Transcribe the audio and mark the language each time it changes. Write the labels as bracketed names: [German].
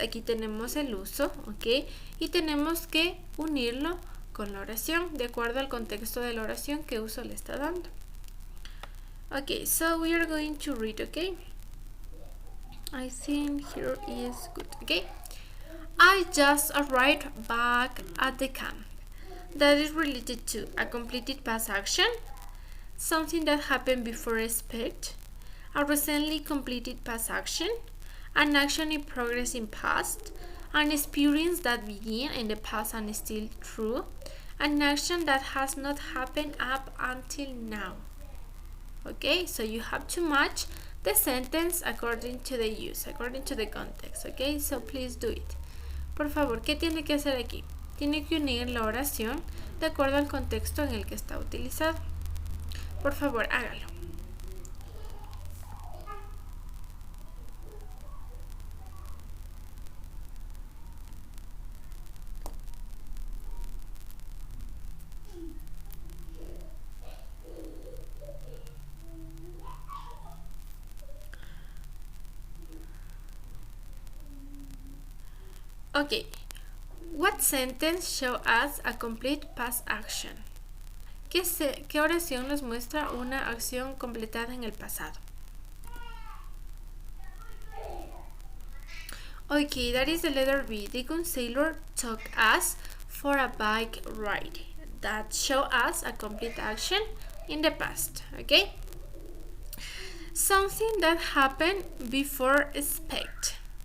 [Spanish] Aquí tenemos el uso, ok, y tenemos que unirlo con la oración de acuerdo al contexto de la oración que uso le está dando. [English] Ok, so we are going to read, ok. I think here is good, okay? I just arrived back at the camp. That is related to a completed past action, something that happened before expect, a recently completed past action, an action in progress in past, an experience that began in the past and is still true, an action that has not happened up until now. Okay, so you have to match the sentence according to the use, according to the context. Okay, so please do it. [Spanish] Por favor, ¿qué tiene que hacer aquí? Tiene que unir la oración de acuerdo al contexto en el que está utilizado. Por favor, hágalo. [English] Okay, what sentence show us a complete past action? [Spanish] ¿Qué oración nos muestra una acción completada en el pasado? [English] Okay, that is the letter B. The gun sailor took us for a bike ride. That show us a complete action in the past. Okay? Something that happened before expect.